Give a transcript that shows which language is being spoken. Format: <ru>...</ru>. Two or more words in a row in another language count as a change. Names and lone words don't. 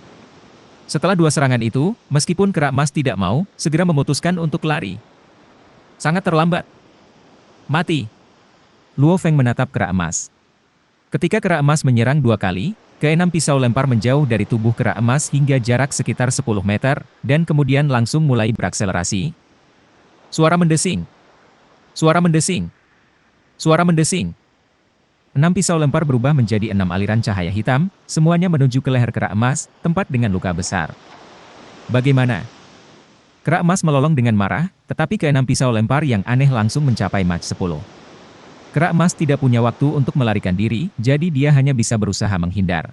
<id>Setelah 2 serangan itu, meskipun kera emas tidak mau, segera memutuskan untuk lari. Sangat terlambat. Mati. Luo Feng menatap kera emas. Ketika kera emas menyerang 2 kali, keenam pisau lempar menjauh dari tubuh kera emas hingga jarak sekitar 10 meter, dan kemudian langsung mulai berakselerasi. Suara mendesing. Suara mendesing. Suara mendesing. 6 pisau lempar berubah menjadi 6 aliran cahaya hitam, semuanya menuju ke leher kera emas, tempat dengan luka besar. Bagaimana? Kera emas melolong dengan marah, tetapi keenam pisau lempar yang aneh langsung mencapai Mach 10. Kera emas tidak punya waktu untuk melarikan diri, jadi dia hanya bisa berusaha menghindar.</id>